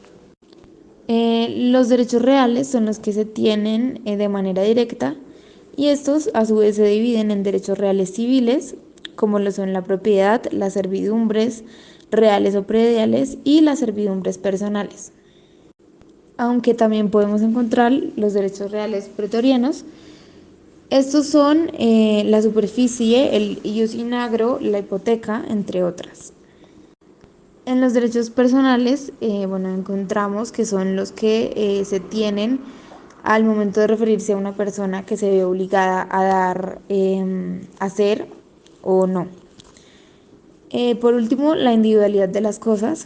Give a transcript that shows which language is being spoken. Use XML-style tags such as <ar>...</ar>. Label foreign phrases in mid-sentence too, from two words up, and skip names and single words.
<es>Los derechos reales son los que se tienen de manera directa y estos a su vez se dividen en derechos reales civiles, como lo son la propiedad, las servidumbres reales o prediales y las servidumbres personales. Aunque también podemos encontrar los derechos reales pretorianos. Estos son la superficie, el</es> <la>ius in agro,</la> <es>la hipoteca, entre otras. En los derechos personales, encontramos que son los que se tienen al momento de referirse a una persona que se ve obligada a dar, hacer o no. Por último, la individualidad de las cosas.</es>